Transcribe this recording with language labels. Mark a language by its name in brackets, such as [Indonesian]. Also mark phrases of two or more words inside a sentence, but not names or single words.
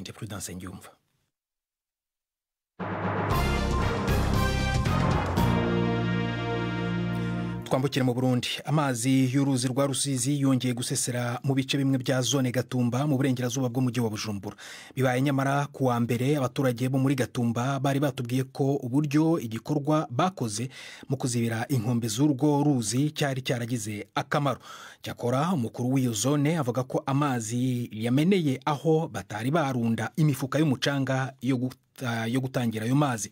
[Kinyarwanda] Ndi Prudence Ngiyumva. Twambukire mu Burundi. Amazi y'uruzi rwa Rusizi yongeye gusesera mu bice bimwe bya zone Gatumba mu burengerazuba bwo mujyi wa Bujumbura. Bibaye nyamara kuwa mbere abaturage bo muri Gatumba bari batubwiye ko uburyo igikorwa bakoze mu kuzibira inkombe z'urwo ruzi cyari cyaragize akamaro. Cyakora umukuru w'iyo zone avuga ko amazi yameneye aho batari barunda imifuka y'umucanga yo gutangira ayo mazi.